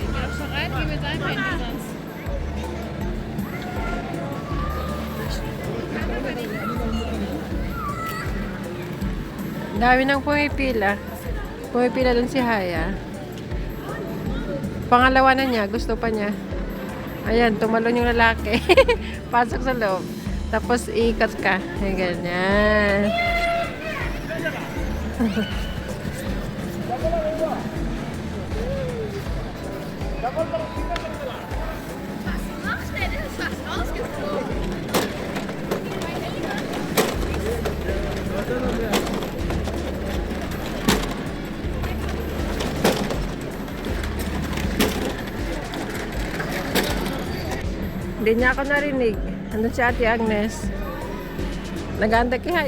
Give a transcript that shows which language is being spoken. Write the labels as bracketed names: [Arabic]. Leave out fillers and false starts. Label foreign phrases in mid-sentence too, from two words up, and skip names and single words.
[German] Geh doch schon rein, geh mit deinem Handy sonst. [Filipino] Dami nang pumipila. Pumipila dun si Haya. Pangalawa na niya, gusto pa niya. Ayan, tumalon yung lalaki. Pasok sa loob. Tapos iikot ka. Ay, ganyan. [German] Was macht der? Der ist fast rausgeflogen. [Filipino] Hindi niya ako narinig. Andun si Ate Agnes. Nag-aantay kay Haya.